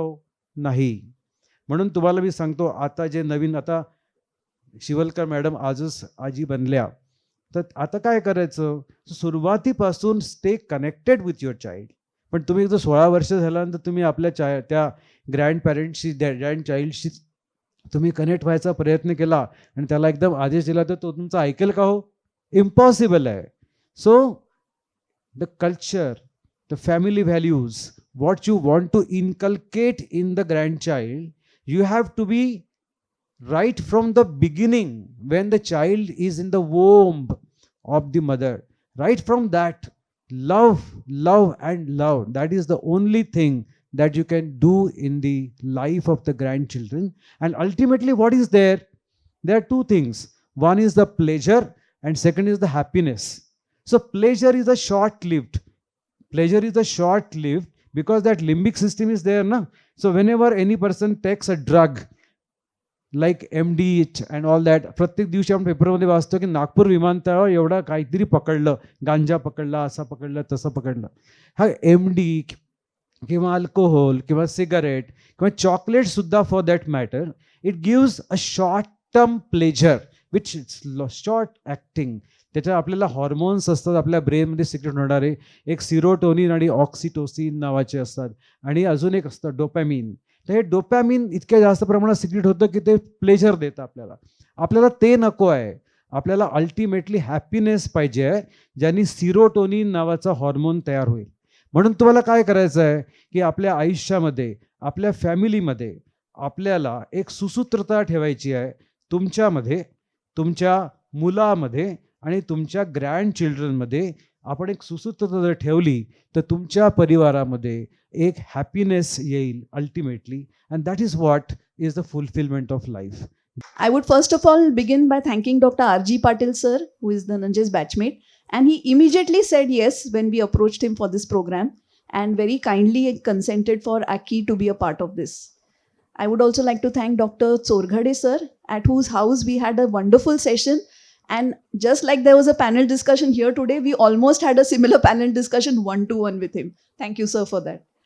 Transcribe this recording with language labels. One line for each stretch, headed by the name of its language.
Marathi: हो नाही. म्हणून तुम्हाला मी सांगतो, आता जे नवीन, आता शिवलकर मॅडम आजच आजी बनल्या, तर आता काय करायचं, सुरुवातीपासून
English: Stay connected with your child.
Marathi: पण तुम्ही जर 16 वर्ष झाल्यानंतर तुम्ही आपल्या त्या ग्रँड चाइल्डशी तुम्ही कनेक्ट व्हायचा प्रयत्न केला आणि त्याला एकदम आदेश दिला, तर तो तुमचा ऐकेल का? हो
Hindi: इम्पॉसिबल है.
English: So the culture, the family values, what you want to inculcate in the grandchild, you have to be right from the beginning when the child is in the womb of the mother. Right from that, love, love, and love. That is the only thing that you can do in the life of the grandchildren. And ultimately, what is there? There are two things. One is the pleasure, and second is the happiness. So pleasure is a short-lived. Pleasure is a short-lived because that limbic system is there, na? So whenever any person takes a drug like MDH and all that, प्रत्येक
Marathi: दिवशी आपण पेपरमध्ये वाचतो की नागपूर विमानतळावर एवढा काहीतरी पकडलं, गांजा पकडला, असं पकडलं, तसं पकडलं. हा MD किंवा अल्कोहोल किंवा सिगारेट किंवा चॉकलेट सुद्धा
English: For that matter, it gives a short term pleasure which short acting.
Marathi: त्याच्यात आपल्याला हॉर्मोन्स असतात आपल्या ब्रेनमध्ये सिक्रेट होणारे, एक सिरोटोनिन आणि ऑक्सिटोसिन नावाचे असतात, आणि अजून एक असतं डोपॅमिन. तर हे डोपॅमिन इतक्या जास्त प्रमाणात सिक्रेट होतं की ते प्लेजर देतं आपल्याला. आपल्याला ते नको आहे. आपल्याला अल्टिमेटली हॅपीनेस पाहिजे आहे, ज्यांनी सिरोटोनिन नावाचा हॉर्मोन तयार होईल. म्हणून तुम्हाला काय करायचं आहे की आपल्या आयुष्यामध्ये, आपल्या फॅमिलीमध्ये आपल्याला एक सुसूत्रता ठेवायची आहे. तुमच्यामध्ये, तुमच्या मुलामध्ये आणि तुमच्या ग्रँड चिल्ड्रनमध्ये आपण एक सुसूत्रता जर ठेवली तर तुमच्या परिवारामध्ये एक हॅपीनेस येईल ultimately,
English: And that is what is the fulfilment of life. I would first of all begin by thanking Dr. R.G. Patil sir, who is the Nanje's batchmate, and he immediately said yes when we approached him for this program, and very kindly consented for Aki to be a part of this. I would also like to thank Dr. Chorghade sir, at whose house we had a wonderful session, and just like there was a panel discussion here today, we almost had a similar panel discussion one-to-one with him. Thank you sir for that.